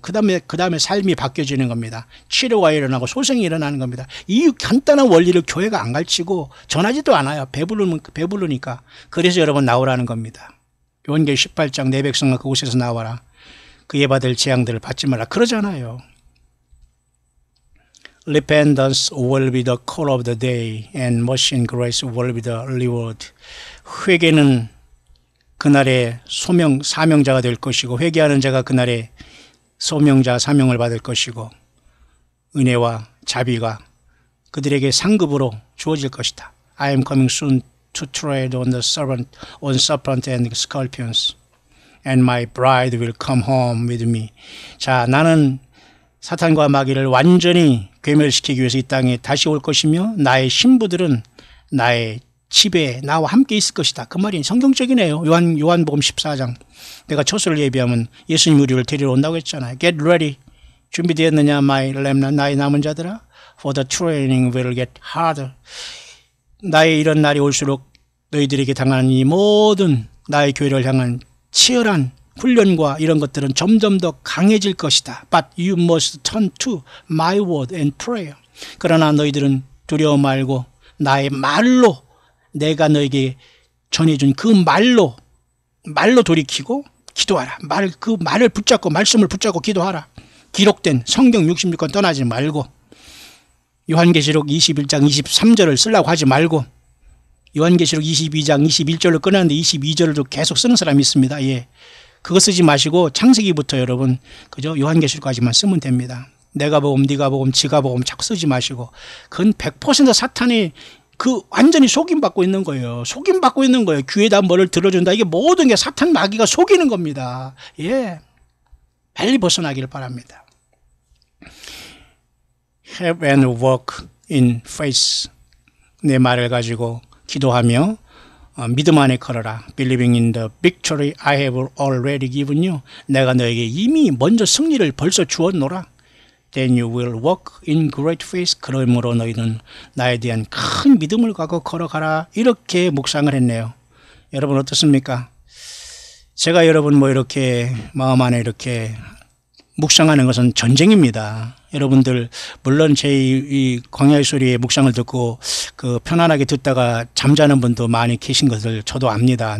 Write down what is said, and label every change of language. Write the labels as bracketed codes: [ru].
[ko] 그 다음에 삶이 바뀌어지는 겁니다. 치료가 일어나고 소생이 일어나는 겁니다. 이 간단한 원리를 교회가 안 가르치고 전하지도 않아요. 배부르니까. 그래서 여러분 나오라는 겁니다. 요한계시록 18장 내 백성아 그곳에서 나와라. 그에 받을 재앙들을 받지 말라. 그러잖아요. [en] Repentance will be the call of the day and mercy and grace will be the reward. [ko] 회개는 그날의 사명자가 될 것이고 회개하는 자가 그날의 소명자 사명을 받을 것이고 은혜와 자비가 그들에게 상급으로 주어질 것이다. [en] I am coming soon to tread on serpent and scorpions and my bride will come home with me. [ko] 자, 나는 사탄과 마귀를 완전히 괴멸시키기 위해서 이 땅에 다시 올 것이며 나의 신부들은 나의 집에 나와 함께 있을 것이다. 그 말이 성경적이네요. 요한복음 14장. 내가 처소를 예비하면 예수님 우리를 데리러 온다고 했잖아요. [en] Get ready. [ko] 준비되었느냐 [en] my remnant [ko] 나의 남은 자들아. [en] For the training will get harder. [ko] 나의 이런 날이 올수록 너희들에게 당하는 이 모든 나의 교회를 향한 치열한 훈련과 이런 것들은 점점 더 강해질 것이다. [en] But you must turn to my word and prayer. [ko] 그러나 너희들은 두려워 말고 나의 말로 내가 너에게 전해준 그 말로 돌이키고 기도하라. 그 말을 붙잡고 말씀을 붙잡고 기도하라. 기록된 성경 66권 떠나지 말고 요한계시록 21장 23절을 쓰려고 하지 말고 요한계시록 22장 21절을 끊었는데 22절을 계속 쓰는 사람이 있습니다. 예. 그거 쓰지 마시고 창세기부터 여러분 그죠? 요한계시록까지만 쓰면 됩니다. 내가 복음, 네가 복음, 지가 복음 자꾸 쓰지 마시고 그건 100% 사탄이 완전히 속임받고 있는 거예요. 속임받고 있는 거예요. 귀에다 뭐를 들어준다. 이게 모든 게 사탄 마귀가 속이는 겁니다. 예. 빨리 벗어나기를 바랍니다. [en] Have and walk in faith. [ko] 내 말을 가지고 기도하며 믿음 안에 걸어라. [en] Believing in the victory I have already given you. [ko] 내가 너에게 이미 먼저 승리를 벌써 주었노라. [en] Then you will walk in great faith. [ko] 그러므로 너희는 나에 대한 큰 믿음을 갖고 걸어가라. 이렇게 묵상을 했네요. 여러분 어떻습니까? 제가 여러분 이렇게 마음 안에 이렇게 묵상하는 것은 전쟁입니다. 여러분들 물론 제 이 광야의 소리의 묵상을 듣고 편안하게 듣다가 잠자는 분도 많이 계신 것을 저도 압니다.